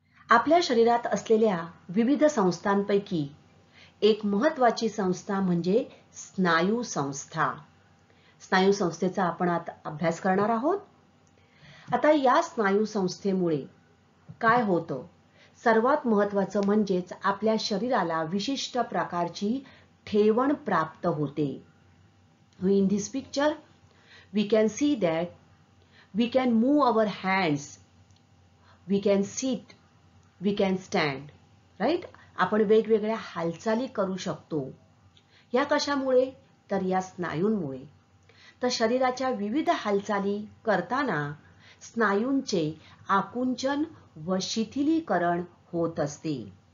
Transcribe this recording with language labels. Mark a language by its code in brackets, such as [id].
[mr] आपल्या शरीरात असलेल्या विविध संस्थांपैकी एक महत्वाची संस्था म्हणजे स्नायू संस्था. स्नायू संस्थेचा आपण आता अभ्यास करणार आहोत. आता या स्नायू संस्थेमुळे काय होतं? सर्वात महत्वाचं म्हणजेच आपल्या शरीराला विशिष्ट प्रकारची ठेवण प्राप्त होते. [en] In this picture we can see that we can move our hands, we can sit, we can stand, right? [mr] आपण वेगवेगळ्या हालचाली करू शकतो. या कशामुळे? तर या स्नायूंमुळे. तर शरीराच्या विविध हालचाली करताना स्नायूंचे आकुंचन व शिथिलीकरण होत असते.